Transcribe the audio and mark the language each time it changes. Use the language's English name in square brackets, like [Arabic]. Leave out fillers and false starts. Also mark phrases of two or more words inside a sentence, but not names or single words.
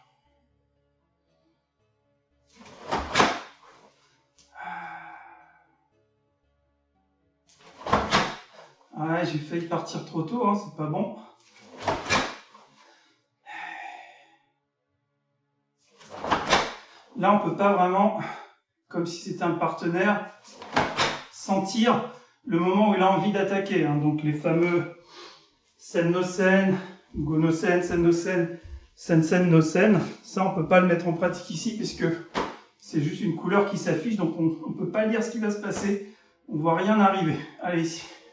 [French] Ouais, j'ai failli partir trop tôt, hein, c'est pas bon. Là, on peut pas vraiment, comme si c'était un partenaire, sentir le moment où il a envie d'attaquer. Hein. Donc les fameux [Japanese] Sen-no-sen, Go-no-sen, Sen-no-sen, Sen-sen-no-sen, [French] ça on peut pas le mettre en pratique ici puisque c'est juste une couleur qui s'affiche, donc on ne peut pas lire ce qui va se passer, on voit rien arriver. Allez ici.